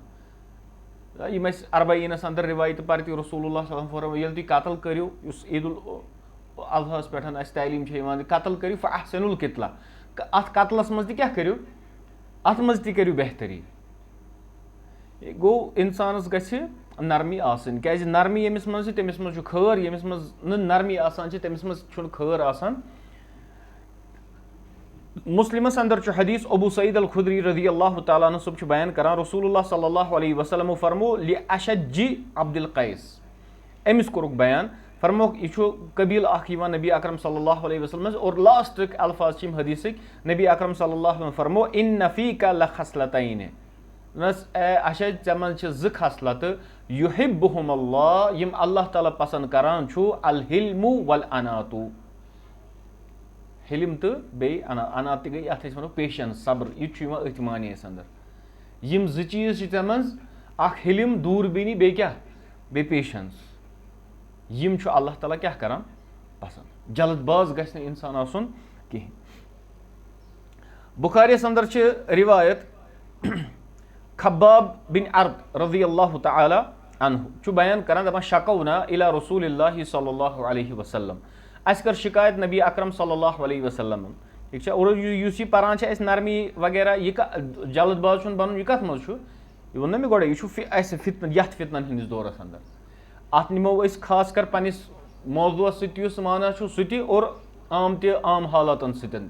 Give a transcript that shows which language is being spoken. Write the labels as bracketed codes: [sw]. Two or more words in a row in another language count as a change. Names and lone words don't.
[ks] یِم اَسہِ اربعیٖنس انٛدر رِوایتہٕ پرِ رسول اللہ [ar] صلی اللہ علیہ وسلم [ks] فرموو ییٚلہِ تُہۍ قتل کٔرِو, یُس عید الاضحیٰ پٮ۪ٹھ اَسہِ تعلیٖم چھےٚ یِوان قتل کٔرِو [ar] فاحسنُ القتلہ, [ks] اتھ قتلس منٛز تہِ کیاہ کٔرِو, اتھ منٛز تہِ کٔرِو بہتری. گوٚو انسانس گژھِ نرمی آسٕنۍ, کیازِ نرمی ییٚمِس منٛز چھِ تٔمِس منٛز چھُ خٲر, ییٚمِس منٛز نہٕ نرمی آسان چھِ تٔمِس منٛز چھُنہٕ خٲر آسان. مُسلمس انٛدر چھُ حدیث ابو سعید الخدری [ar] رضی اللہ تعالیٰ عنہ [ks] صٲب چھُ بیان کران رسول اللہ [ar] صلی اللہ علیہ وسلم [ks] فرمو لاشج عبد القیس, أمِس کوٚرُکھ بیان, فرموکھ یہِ چھُ قبیٖلہٕ اکھ یِوان نبی اکرم [ar] صلی اللہ علیہ وسلم [ks] اور لاسٹٕکۍ الفاظ چھِ یِم حدیثٕکۍ نبی اکرم [ar] صلی اللہ علیہ وسلم [ks] فرمو [ar] اِن فیٖکا لخصلتین, [ks] اشج ژےٚ منٛز چھِ زٕ خصلتہٕ [ar] یُحبُہُم اللہ, [ks] یِم اللہ تعالیٰ پسنٛد کران چھُ, [ar] الحلمُ والعناتُ, [ks] حلم تہٕ بیٚیہِ عنات تہِ گٔے یتھ أسۍ ونو پیشنس صبر, یہِ تہِ چھُ یِوان أتھۍ معنیَس انٛدر. یِم زٕ چیٖز چھِ ژےٚ منٛز, اکھ حلم دوٗربیٖنی بیٚیہِ کیاہ, بیٚیہِ پیشنس, یِم چھُ اللہ تعالیٰ کیاہ کران پسنٛد, جلد باز گژھِ نہٕ انسان آسُن کِہینۍ. بُخاری یس انٛدر چھِ رِوایت خباب بن ارد [ar] رضی اللہ تعالیٰ عنہ [ks] چھُ بیان کران دپان [ar] شکونا الی رسول اللہ صلی اللہ علیہ وسلم, [ks] اَسہِ کٔر شِکایت نبی اکرم [ar] صلی اللہ علیہ [ks] وسلمن, ٹھیٖک چھا, اور یُس یہِ پران چھِ اَسہِ نرمی وغیرہ یہِ جلد باز چھُنہٕ بنُن, یہِ کتھ منٛز چھُ, یہِ ووٚن نہ مےٚ گۄڈے, یہِ چھُ اَسہِ فتنہٕ یتھ فتنن ہٕنٛدِس دورس انٛدر. اتھ نِمو أسۍ خاص کر پننِس موضوٗعس سۭتۍ تہِ یُس وَنان چھُ سُہ تہِ, اور عام حالاتن سۭتۍ تہِ.